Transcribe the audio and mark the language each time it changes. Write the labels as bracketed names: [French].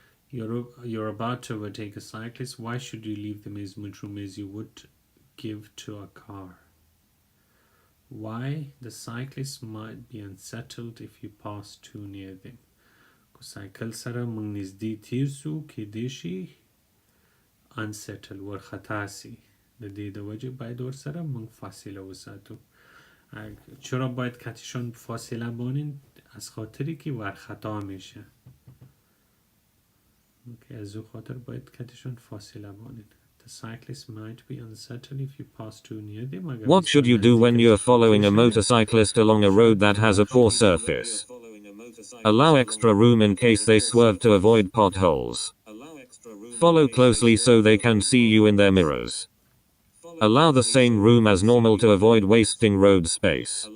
[English] You're about to overtake a cyclist. Why should you leave them as much room as you would give to a car? Why? The cyclist might be unsettled if you pass too near them. [Pashto] کو سایکل سره موږ نږدې تیر سو کېدای شي unsettle ورخطا سي. د دې د وجې باید ورسره موږ فاصله وساتو. [Persian] چرا باید کتشان فاصله بانین؟ از خاطری که ورخطا میشه. از او خاطر باید کتشان فاصله بانین. [English] The cyclist might be unsettled if you pass too near them. What should you do when you're following a motorcyclist along a road that has a poor surface? Allow extra room in case they swerve to avoid potholes. Follow closely so they can see you in their mirrors. Allow the same room as normal to avoid wasting road space.